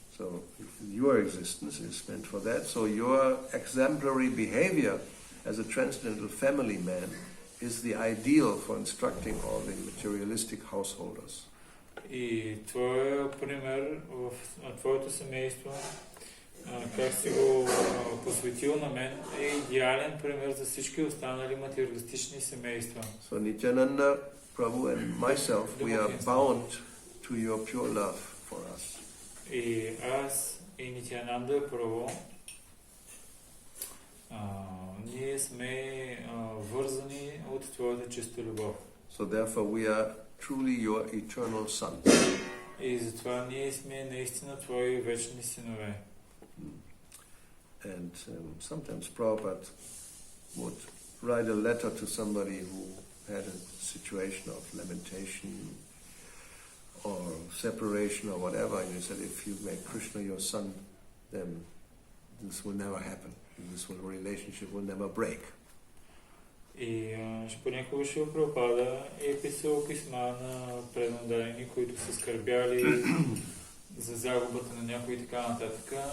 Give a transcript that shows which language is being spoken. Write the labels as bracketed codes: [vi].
[en] So your existence is meant for that. So your exemplary behavior as a transcendental family man is the ideal for instructing all the materialistic householders. [bg] И твоя пример в твоето семейство, как си го посветил на мен, е идеален пример за всички останали материалистични семейства. [en] So Nityananda Prabhu and myself, we are bound to your pure love for us. [bg] И аз и Нитянанда Прабhu, ние сме вързани от твоята чиста любов. [en] So therefore we are truly your eternal sons. [bg] И затова ние сме наистина твои вечни синове. [en] And sometimes Prabhupada would write a letter to somebody who had a situation of lamentation or separation or whatever, and he said, if you make Krishna your son, then this will never happen. Relationship will never break. [bg] И понякога Шрила Прабхупада е писал писма на преданодайни, които са скърбяли за загубата на някой и така нататък.